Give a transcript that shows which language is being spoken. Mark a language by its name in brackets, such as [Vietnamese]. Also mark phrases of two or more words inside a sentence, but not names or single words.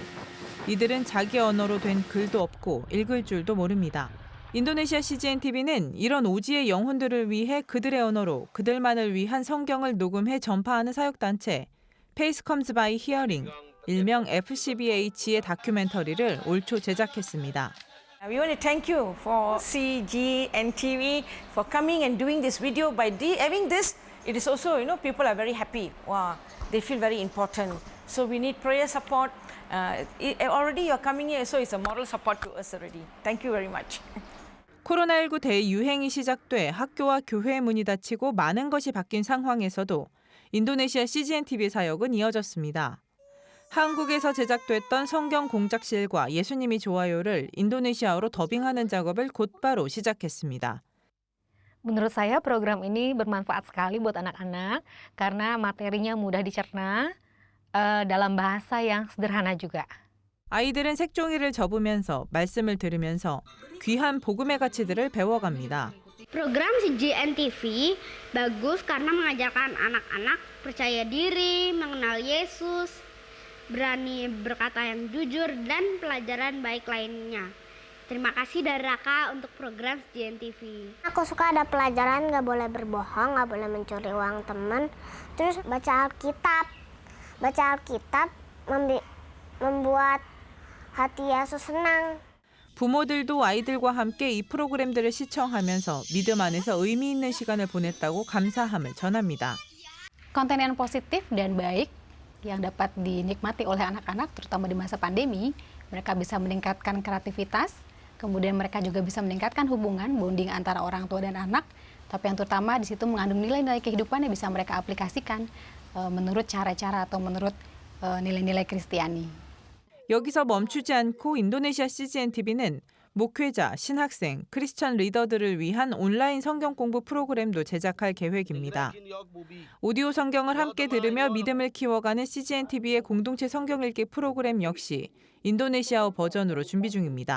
[Korean] 이들은 자기 언어로 된 글도 없고 읽을 줄도 모릅니다. 인도네시아 CGN-TV는 이런 오지의 영혼들을 위해 그들의 언어로 그들만을 위한 성경을 녹음해 전파하는 사역단체 Faith Comes by Hearing, 일명 FCBH의 다큐멘터리를 올 초 제작했습니다. [English] We want to thank you for CGN-TV for coming and doing this video. By having this, it is also, people are very happy. Wow, they feel very important. So we need prayer support Already you're coming here, so it's a moral support to us already. Thank you very much. [Korean] 코로나19 대유행이 시작돼 학교와 교회 문이 닫히고 많은 것이 바뀐 상황에서도 인도네시아 CGN TV 사역은 이어졌습니다. 한국에서 제작됐던 성경 공작실과 예수님이 좋아요를 인도네시아어로 더빙하는 작업을 곧바로 시작했습니다. [Indonesian] Menurut saya program ini bermanfaat sekali buat anak-anak karena materinya mudah dicerna dalam bahasa yang sederhana juga. [Korean] 아이들은 색종이를 접으면서 말씀을 들으면서 귀한 복음의 가치들을 배워갑니다. [Indonesian] Program CGN TV bagus karena mengajarkan anak-anak percaya diri, mengenal Yesus, berani berkata yang jujur, dan pelajaran baik lainnya. Terima kasih dari Raka untuk program CGN TV. Aku suka ada pelajaran nggak boleh berbohong, nggak boleh mencuri uang teman. Terus baca Alkitab. Baca Alkitab membuat hati Yesus senang. [Korean] 부모들도 아이들과 함께 이 프로그램들을 시청하면서 믿음 안에서 의미 있는 시간을 보냈다고 감사함을 전합니다. [Indonesian] Konten yang positif dan baik yang dapat dinikmati oleh anak-anak terutama di masa pandemi, mereka bisa meningkatkan kreativitas, kemudian mereka juga bisa meningkatkan hubungan bonding antara orang tua dan anak, tapi yang terutama di situ mengandung nilai-nilai kehidupan yang bisa mereka aplikasikan menurut cara-cara atau menurut nilai-nilai Kristiani. [Korean] 여기서 멈추지 않고 인도네시아 CGN TV는 목회자, 신학생, 크리스천 리더들을 위한 온라인 성경 공부 프로그램도 제작할 계획입니다. 오디오 성경을 함께 들으며 믿음을 키워가는 CGN TV의 공동체 성경 읽기 프로그램 역시 인도네시아어 버전으로 준비 중입니다.